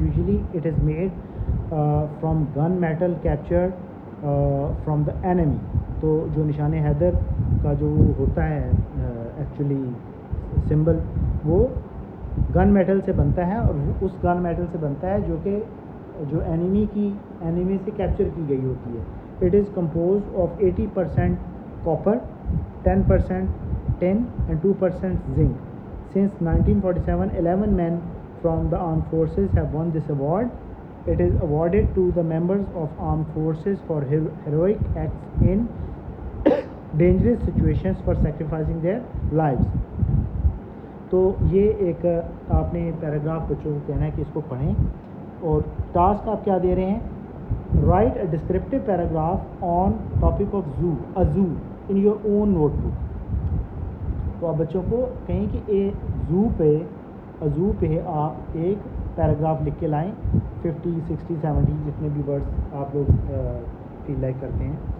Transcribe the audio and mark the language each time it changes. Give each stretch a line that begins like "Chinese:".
English: Usually it is made from gun metal captured from the enemy.
Urdu: تو جو نشان حیدر کا جو ہوتا ہے ایکچولی سمبل, وہ گن میٹل سے بنتا ہے, اور اس گن میٹل سے بنتا ہے جو کہ جو اینیمی سے کیپچر کی گئی ہوتی ہے.
English: It is compose of 80% copper, 10% tin and 2% zinc. Since 1947, 11 men from the armed forces have won this award. It is awarded to the members of armed forces for heroic acts in dangerous situations for sacrificing their lives.
Urdu: تو یہ ایک آپ نے paragraph بچوں کو کہنا ہے کہ اس کو پڑھیں, اور ٹاسک آپ کیا دے رہے ہیں؟
English: Write a descriptive paragraph on topic of zoo in your own notebook.
Urdu: تو آپ بچوں کو کہیں کہ زو پہ آپ ایک پیراگراف لکھ کے لائیں, 50, 60, 70 جتنے بھی ورڈس آپ لوگ فیل لائک کرتے ہیں.